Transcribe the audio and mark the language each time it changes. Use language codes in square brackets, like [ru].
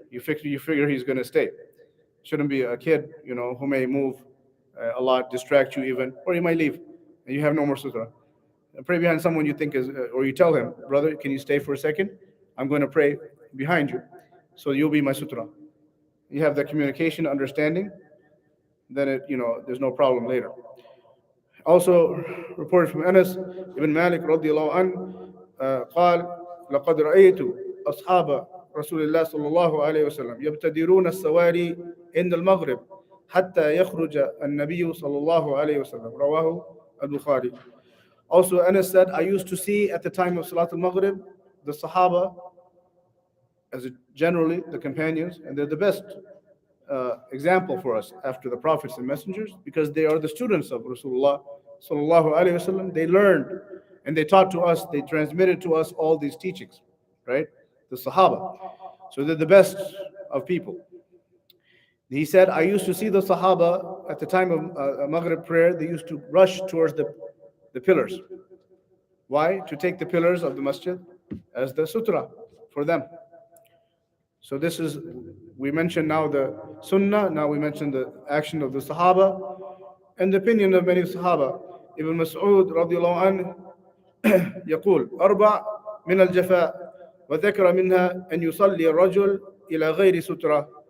[en] You figure he's going to stay. Shouldn't be a kid, who may move a lot, distract you even, or he might leave, and you have no more sutra. Pray behind someone you think is, or you tell him, brother, can you stay for a second? I'm going to pray behind you, so you'll be my sutra. You have that communication, understanding, then there's no problem later. Also reported from [ar] Anas ibn Malik radiallahu anhu, قال لقد رأيت أصحاب رسول الله صلى الله عليه وسلم يبتدرون السواري عند المغرب حتى يخرج النبي صلى الله عليه وسلم رواه البخاري. [en] Also Anas said, I used to see at the time of Salat al-Maghrib the Sahaba, generally the companions, and they're the best example for us after the prophets and messengers, because they are the students of Rasulullah sallallahu alaihi wasallam. They learned and they taught to us, they transmitted to us all these teachings, right? The Sahaba. So they're the best of people. He said, I used to see the Sahaba at the time of Maghrib prayer, they used to rush towards the pillars. Why? To take the pillars of the masjid as the sutra for them. So this is, we mentioned now the sunnah, now we mentioned the action of the Sahaba and the opinion of many Sahaba. [ar] Ibn Mas'ud radiallahu anhu يقول أربع من الجفاء وذكر منها أن يصلي الرجل إلى غير سترة.